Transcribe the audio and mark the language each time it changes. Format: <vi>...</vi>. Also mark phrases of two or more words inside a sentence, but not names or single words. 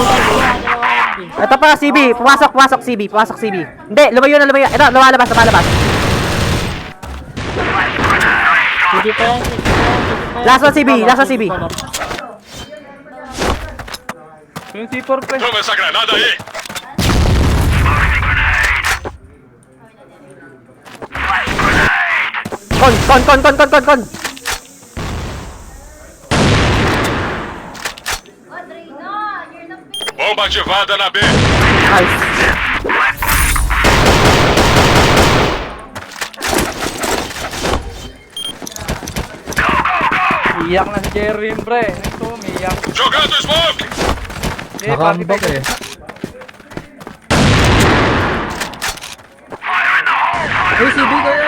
<tl>Dalawa LB. Ito pa, CB. Pumasok CB. Hindi, lumayo. Ito, lumalabas. Hindi pa yan.</tl> <en>Last one, CB.</en> <tl>Yung C4 pre.</tl> <pt>Toma esa granada E! Con. Bomba ativada na B!</pt> <tl>Nice. Iyak na si Jerry pre. Ito, umiyak.</tl> <pt>Jogando smoke!</pt> <tl>Nakambak eh. Ay, CB kaya.</tl>